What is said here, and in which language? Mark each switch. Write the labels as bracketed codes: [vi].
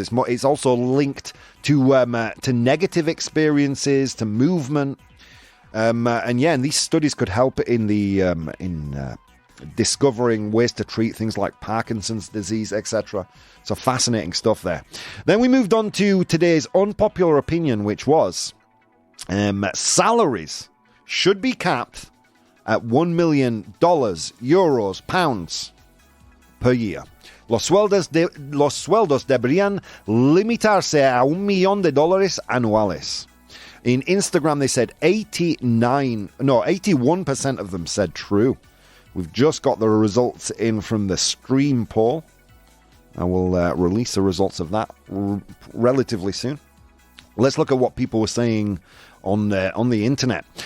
[en] It's also linked to negative experiences, to movement, and these studies could help in discovering ways to treat things like Parkinson's disease, etc. So fascinating stuff there. Then we moved on to today's unpopular opinion, which was salaries should be capped at $1 million, euros, pounds per year. [es] Los sueldos deberían limitarse a $1 million anuales. [en] In Instagram, they said 81% of them said true. We've just got the results in from the stream poll. I will release the results of that relatively soon. Let's look at what people were saying on the internet.